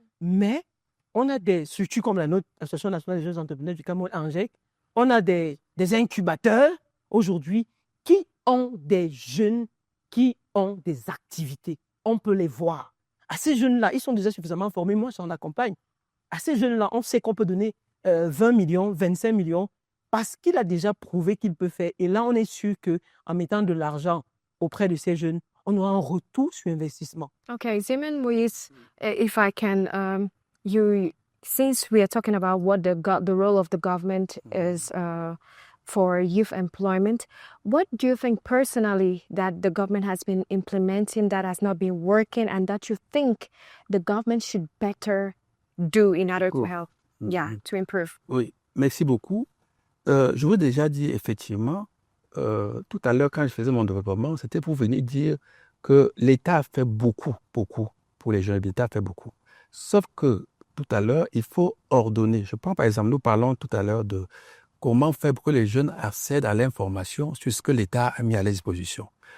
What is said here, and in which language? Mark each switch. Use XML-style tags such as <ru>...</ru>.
<fr>Mais on a des structures comme la nôtre, l'Association nationale des jeunes entrepreneurs du Cameroun, ANGEC, on a des incubateurs aujourd'hui qui ont des jeunes qui ont des activités. On peut les voir. À ces jeunes-là, ils sont déjà suffisamment formés. Moi, j'en accompagne. À ces jeunes-là, on sait qu'on peut donner 20 millions, 25 millions parce qu'il a déjà prouvé qu'il peut faire. Et là, on est sûr qu'en mettant de l'argent auprès de ces jeunes, on aura un retour sur investissement.</fr> <en>Okay, Zeman Moïse, if I can, since we are talking about what the role of the government is for youth employment, what do you think personally that the government has been implementing that has not been working and that you think the government should better do in order to help, to improve?</en> <fr>Oui, merci beaucoup. Je vous ai déjà dit effectivement, tout à l'heure quand je faisais mon développement, c'était pour venir dire que l'État a fait beaucoup pour les jeunes. L'État a fait beaucoup. Sauf que tout à l'heure, il faut ordonner. Je prends par exemple, nous parlons tout à l'heure de comment faire pour que les jeunes accèdent à l'information sur ce que l'État a mis à leur disposition.</fr>